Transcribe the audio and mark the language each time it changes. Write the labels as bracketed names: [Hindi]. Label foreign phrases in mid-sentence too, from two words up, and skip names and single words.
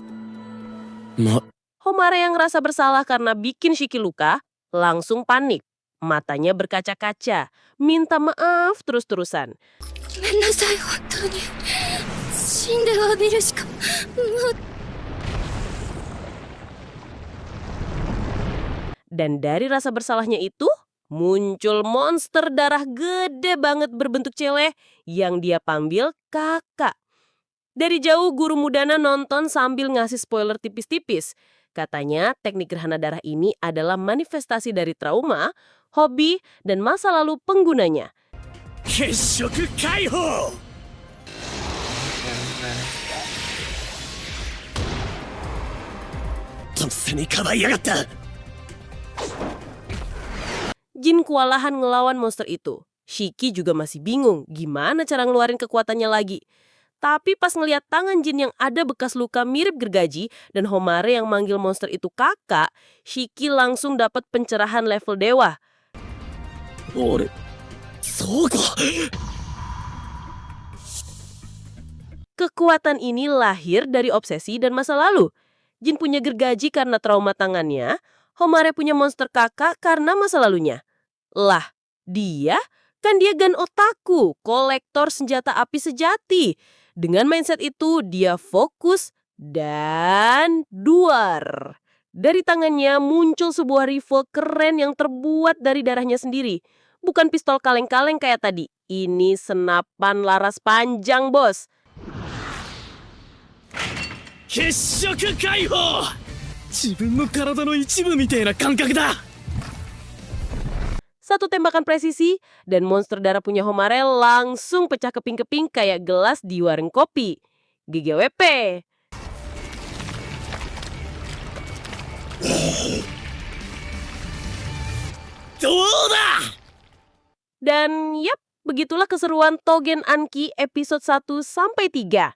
[Indonesian] Homare yang ngerasa bersalah karena bikin Shiki luka, langsung panik. Matanya berkaca-kaca, minta maaf terus-terusan. [Japanese] ごめんなさい、本当に。死んで詫びるしか。もう。 [Indonesian] Dan dari rasa bersalahnya itu, muncul monster darah gede banget berbentuk cele yang dia panggil kakak. Dari jauh guru Mudana nonton sambil ngasih spoiler tipis-tipis. Katanya teknik gerhana darah ini adalah manifestasi dari trauma, hobi, dan masa lalu penggunanya. [Japanese] 血色解放 とっさにかばいやがった [Indonesian] Jin kewalahan ngelawan monster itu. Shiki juga masih bingung gimana cara ngeluarin kekuatannya lagi. Tapi pas ngeliat tangan Jin yang ada bekas luka mirip gergaji dan Homare yang manggil monster itu kakak, Shiki langsung dapat pencerahan level dewa. [Japanese] 俺そうか [Indonesian] Kekuatan ini lahir dari obsesi dan masa lalu. Jin punya gergaji karena trauma tangannya, Homare punya monster kakak karena masa lalunya. Lah, dia Gan otaku, kolektor senjata api sejati. Dengan mindset itu, dia fokus dan duar. Dari tangannya muncul sebuah rifle keren yang terbuat dari darahnya sendiri. Bukan pistol kaleng-kaleng kayak tadi. Ini senapan laras panjang, bos. [Japanese] 血色解放自分の体の一部みたいな感覚だ [Indonesian] Satu tembakan presisi, dan monster darah punya Homare langsung pecah keping-keping kayak gelas di warung kopi. GGWP. Dan yap, begitulah keseruan Tougen Anki episode 1-3.